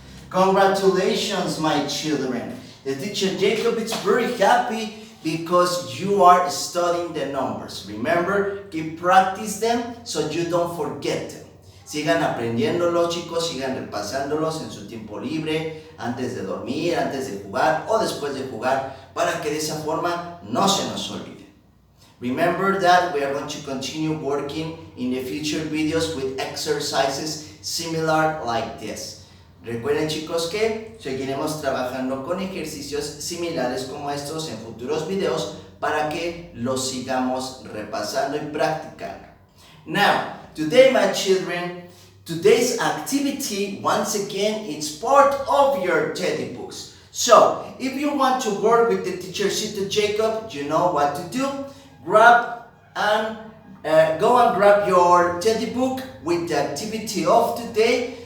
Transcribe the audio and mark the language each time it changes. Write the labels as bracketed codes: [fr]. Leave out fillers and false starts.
[en] Congratulations, my children. The teacher Jacob is very happy because you are studying the numbers. Remember, keep practice them so you don't forget them. [es] Sigan aprendiéndolos, chicos, sigan repasándolos en su tiempo libre, antes de dormir, antes de jugar o después de jugar, para que de esa forma no se nos olvide. [en] Remember that we are going to continue working in the future videos with exercises similar like this. [es] Recuerden, chicos, que seguiremos trabajando con ejercicios similares como estos en futuros videos para que los sigamos repasando y practicando. [en] Now, today, my children, today's activity, once again, it's part of your teddy books. So, if you want to work with the teacher Jacob, you know what to do. Grab and go and grab your teddy book with the activity of today.